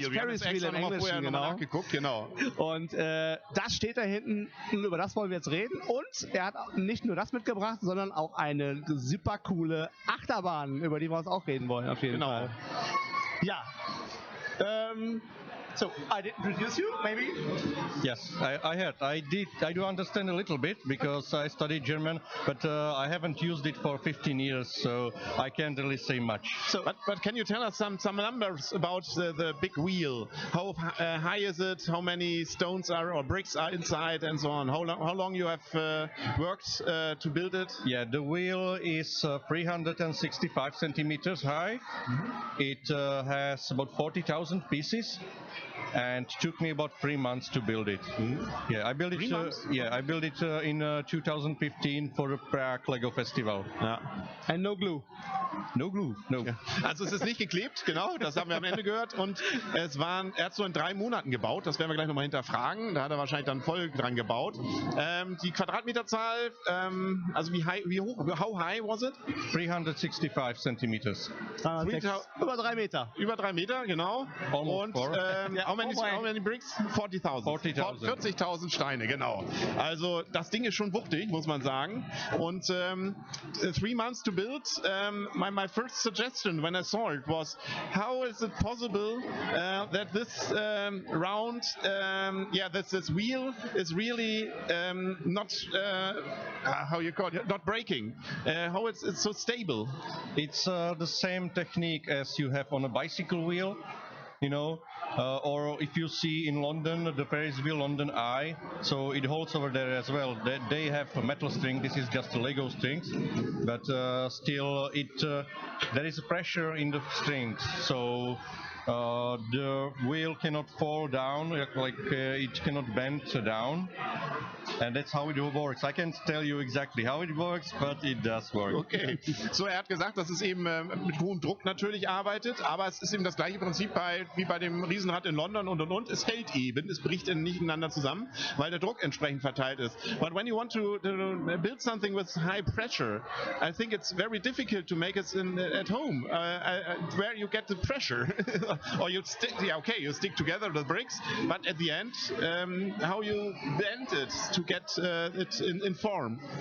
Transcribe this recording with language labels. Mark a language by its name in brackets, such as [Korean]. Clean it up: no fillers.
[German] Das Ferris Wheel im Englischen, genau. Nachgeguckt, genau. Und das steht da hinten, über das wollen wir jetzt reden. Und er hat nicht nur das mitgebracht, sondern auch eine super coole Achterbahn, über die wir uns auch reden wollen, auf jeden Fall. Ja. [English] So, I did introduce you, maybe? Yes, I do understand a little bit because I studied German, but I haven't used it for 15 years, so I can't really say much. So, but can you tell us some numbers about the big wheel? How high is it? How many stones or bricks are inside, and so on? How long you have worked to build it? Yeah, the wheel is 365 centimeters high. It has about 40,000 pieces. And took me about 3 months to build it. Yeah, I built it. I built it in 2015 for the Prague Lego Festival. [German] Ja. [English] And no glue. No glue, no. [German] Ja. Also es ist nicht geklebt, genau, das haben wir am Ende gehört. Und er hat so in 3 Monaten gebaut, das werden wir gleich nochmal hinterfragen. Da hat er wahrscheinlich dann voll dran gebaut. Die Quadratmeterzahl, also [English] how high was it? [German] 365 centimeters. Über 3 Meter. Über 3 Meter, genau. [English] Almost [German] und [English] how many bricks? [German] 40.000. 40.000 Steine, genau. Also das Ding ist schon wuchtig, muss man sagen. Und [English] 3 months to build. My first suggestion when I saw it was, how is it possible that this round, this wheel is really not how you call it, not breaking? How it's so stable? It's the same technique as you have on a bicycle wheel. You know, or if you see in London, the Ferris wheel London Eye, so it holds over there as well. They have a metal string, this is just a Lego strings, but still there is a pressure in the strings, so the wheel cannot fall down, it cannot bend down, and that's how it works. I can't tell you exactly how it works, but it does work. [German] Okay, so er hat gesagt, dass es eben mit hohem Druck natürlich arbeitet, aber es ist eben das gleiche Prinzip wie bei dem Riesenrad in London und. Es hält eben, es bricht nicht ineinander zusammen, weil der Druck entsprechend verteilt ist. [English] But when you want to build something with high pressure, I think it's very difficult to make it at home, where you get the pressure. Or you stick together the bricks, but at the end, how you bend it to get it in form?